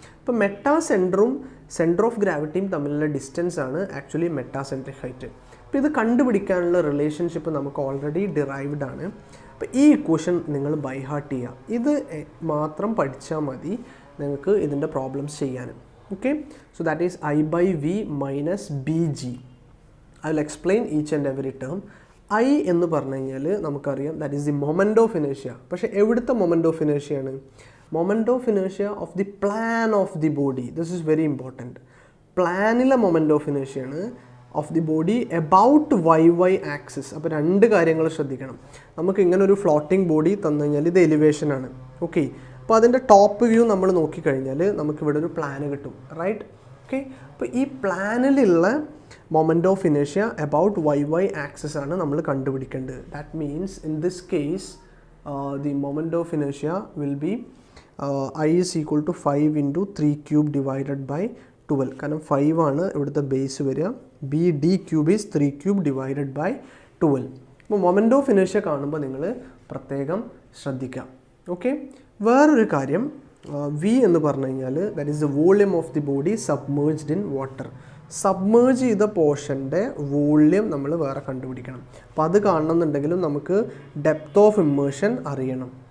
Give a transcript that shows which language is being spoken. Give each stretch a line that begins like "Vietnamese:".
Malayalam: അപ്പോൾ മെറ്റാസെൻറ്ററും centre of ഗ്രാവിറ്റിയും തമ്മിലുള്ള distance ആണ് ആക്ച്വലി മെറ്റാസെൻട്രിക് ഹൈറ്റ്. അപ്പോൾ ഇത് കണ്ടുപിടിക്കാനുള്ള റിലേഷൻഷിപ്പ് നമുക്ക് ഓൾറെഡി ഡിറൈവ്ഡ് ആണ്. അപ്പോൾ ഈ ഇക്വേഷൻ നിങ്ങൾ ബൈ ഹാർട്ട് ചെയ്യുക, ഇത് മാത്രം പഠിച്ചാൽ മതി നിങ്ങൾക്ക് ഇതിൻ്റെ പ്രോബ്ലംസ് ചെയ്യാനും.
English: Okay, so that is I/V minus BG. I will explain each and every term. I
Malayalam: എന്ന് പറഞ്ഞു കഴിഞ്ഞാൽ നമുക്കറിയാം
English: That is the moment of ഇനേഷ്യ.
Malayalam: പക്ഷേ എവിടുത്തെ
English: Moment of ഇനേഷ്യയാണ്? Moment of ഇനേഷ്യ of the plan of the body. This is very important.
Malayalam: പ്ലാനിലെ moment of ഇനേഷ്യയാണ്
English: Of the body about YY axis.
Malayalam: അപ്പോൾ രണ്ട് കാര്യങ്ങൾ ശ്രദ്ധിക്കണം. നമുക്ക് ഇങ്ങനെ ഒരു ഫ്ലോട്ടിംഗ് ബോഡി തന്നു കഴിഞ്ഞാൽ ഇത് എലിവേഷനാണ്. ഓക്കെ, അപ്പോൾ അതിൻ്റെ ടോപ്പ് വ്യൂ നമ്മൾ നോക്കിക്കഴിഞ്ഞാൽ നമുക്കിവിടെ ഒരു പ്ലാന് കിട്ടും, റൈറ്റ്? ഓക്കെ, അപ്പോൾ ഈ പ്ലാനിലുള്ള moment of ഇനേഷ്യ about YY axis ആണ് നമ്മൾ കണ്ടുപിടിക്കേണ്ടത്.
English: That means in this case the moment of ഇനേഷ്യ will be I is equal to 5 into 3 cube divided by 12.
Malayalam: കാരണം 5 ആണ് ഇവിടുത്തെ ബേസ് വരിക.
English: BD cube is 3 cube divided by 12.
Malayalam: അപ്പോൾ മൊമെൻ്റ് ഓഫ് ഇനേഷ്യ കാണുമ്പോൾ നിങ്ങൾ പ്രത്യേകം ശ്രദ്ധിക്കാം.
English: okay,
Malayalam: വേറൊരു കാര്യം V എന്ന് പറഞ്ഞു കഴിഞ്ഞാൽ
English: That is the volume of the body submerged in water.
Malayalam: Submerge ചെയ്ത പോർഷൻ്റെ വോള്യൂം നമ്മൾ വേറെ കണ്ടുപിടിക്കണം. അപ്പോൾ അത് കാണണമെന്നുണ്ടെങ്കിലും നമുക്ക് ഡെപ്ത് ഓഫ് ഇമ്മേർഷൻ അറിയണം.